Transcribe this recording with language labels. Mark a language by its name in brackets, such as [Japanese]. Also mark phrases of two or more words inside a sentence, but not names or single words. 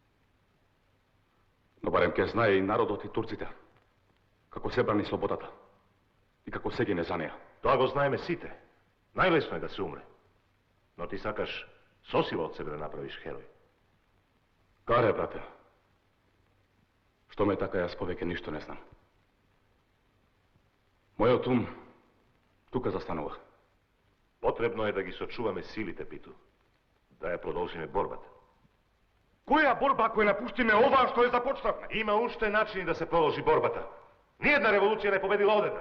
[Macedonian] Но барем ќе знае и народот и турците како се брани слободата и како се гине за неа. Тоа го знаеме сите. Најлесно е да се умре. Но ти сакаш со сила од себе да направиш херој. Каре, брате. Што ме така, јас повеќе ништо не знам. Мојот ум тука застанува. Потребно е да ги сочуваме силите, Питу. Да ја продолжиме борбата. Која борба ако ја напуштиме ова што е започнавме? Има уште начини да се продолжи борбата. Ниједна револуција не победила одеднаш.